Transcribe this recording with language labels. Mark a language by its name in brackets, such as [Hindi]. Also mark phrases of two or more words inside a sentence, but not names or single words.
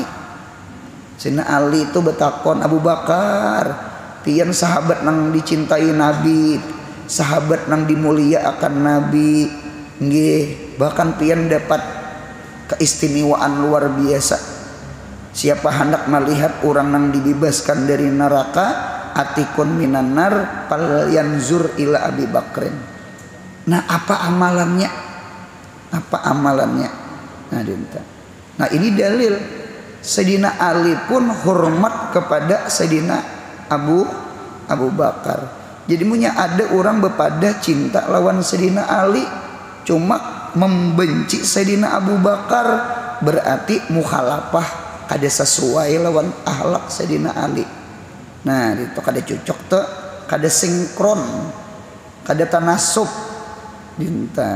[Banjar] Sayyidina Ali itu betakon Abu Bakar, pian sahabat nang dicintai Nabi, sahabat nang dimulia akan Nabi, nggih, bahkan pian dapat keistimewaan luar biasa. Siapa hendak melihat orang nang dibebaskan dari neraka, [Arabic] عتيق من النار فلينظر إلى أبي بكر. [Banjar] Nah, apa amalannya? Apa amalannya? Nah, dinta. Nah, ini dalil Sayyidina Ali pun hormat kepada Sayyidina Abu Bakar. Jadi punya ada orang bepada cinta lawan Sayyidina Ali, cuma membenci Sayyidina Abu Bakar, berarti mukhalafah kada sesuai lawan akhlak Sayyidina Ali. Nah, itu kada cocok tuh, kada sinkron, kada tanasub dinta.